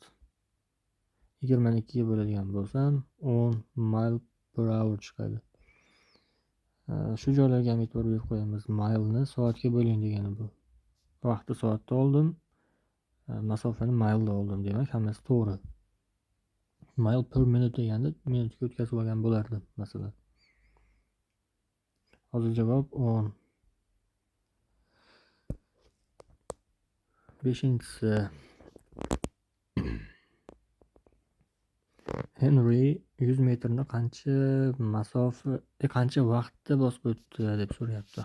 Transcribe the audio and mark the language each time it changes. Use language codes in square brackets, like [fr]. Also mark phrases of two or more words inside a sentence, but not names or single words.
[uz] 20 ni 2 ga bo'ladigan bo'lsam 10 mile/hour chiqadi. Shu joylarga ham e'tibor berib qo'yamiz. Mailni soatga bo'ling degani bu. Vaqtni soatda oldim, masofani mailda oldim, demak hammasi to'g'ri. [en] Mile per minute [uz] deganda minutga o'tkazib olgan bo'lardim masalan. Hozir javob 10. 5-inchisi Henry 100 metrni qancha vaqtda bosib o'tdi deb so'rayapti.